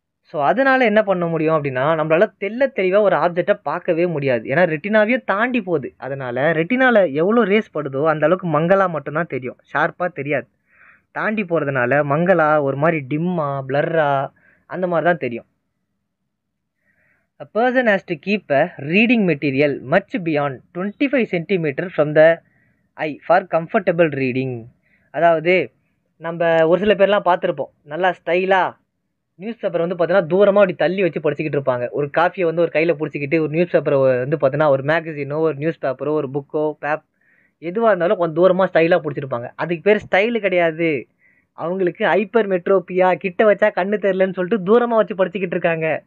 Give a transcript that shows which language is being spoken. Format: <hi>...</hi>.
<ta>So அதனால் என்ன பண்ண முடியும் அப்படின்னா, நம்மளால் தெளிவாக ஒரு ஆப்ஜெக்டை பார்க்கவே முடியாது. ஏன்னா ரெட்டினாவையும் தாண்டி போகுது. அதனால் ரெட்டினாவில் எவ்வளோ ரேஸ் படுதோ அந்த அளவுக்கு மங்கலாக மட்டும்தான் தெரியும், ஷார்ப்பாக தெரியாது. தாண்டி போகிறதுனால மங்களா ஒரு மாதிரி டிம்மா பிளர்ரா அந்த மாதிரி தான் தெரியும்.</ta> <en>A person has to keep a reading material much beyond 25 cm from the eye for comfortable reading.</en> <ta>அதாவது நம்ம ஒரு சில பேர்லாம் பார்த்துருப்போம், நல்லா ஸ்டைலாக நியூஸ் பேப்பர் வந்து பார்த்தீங்கன்னா தூரமாக அப்படி தள்ளி வச்சு படிச்சுக்கிட்டு இருப்பாங்க. ஒரு காஃபியை வந்து ஒரு கையில் பிடிச்சிக்கிட்டு ஒரு நியூஸ் பேப்பரை வந்து பார்த்தீங்கன்னா ஒரு மேகசினோ ஒரு நியூஸ் பேப்பரோ ஒரு புக்கோ எதுவாக இருந்தாலும் கொஞ்சம் தூரமாக ஸ்டைலாக பிடிச்சிருப்பாங்க. அதுக்கு பேர் ஸ்டைலு கிடையாது. அவங்களுக்கு ஹைப்பர் மெட்ரோபியா, கிட்ட வச்சா கண்ணு தெரிலன்னு சொல்லிட்டு தூரமாக வச்சு படிச்சுக்கிட்டு இருக்காங்க.</ta>